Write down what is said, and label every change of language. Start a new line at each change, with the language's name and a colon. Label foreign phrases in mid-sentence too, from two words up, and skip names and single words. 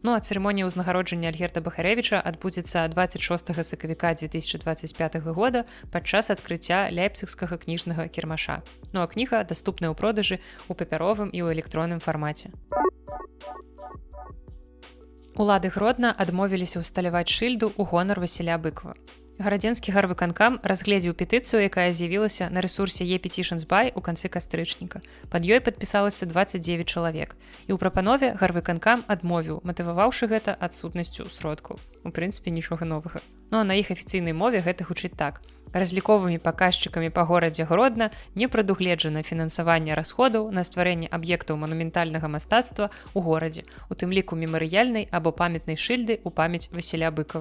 Belarusian: Ну а цырымонія ўзнагароджання Альгерда Бахарэвіча адбудзецца 26 сакавіка 2025 года падчас адкрыцця ляйпцыгскага кніжнага кірмаша. Ну а кніга даступная ў продажы ў папяровым і ў электронным фармаце. Улады Гродна адмовіліся ўсталяваць шыльду ў гонар Васіля Быкова. Гарадзенскі гарвыканкам разгледзеў петыцыю, якая з'явілася на рэсурсе e-Petitions.by у канцы кастрычніка. Пад ёй падпісалася 29 чалавек. І ў прапанове гарвыканкам адмовіў, матываваўшы гэта адсутнасцю сродкаў. У прынцыпе, нічога новага. Ну а на іх афіцыйнай мове гэта гучыць так. Разліковымі паказчыкамі па горадзе Гродна не прадугледжана фінансаванне расходаў на стварэнне аб'ектаў манументальнага мастацтва ў горадзе, у тым ліку мемарыяльнай або памятнай шыльды ў памяць Васіля Быкова.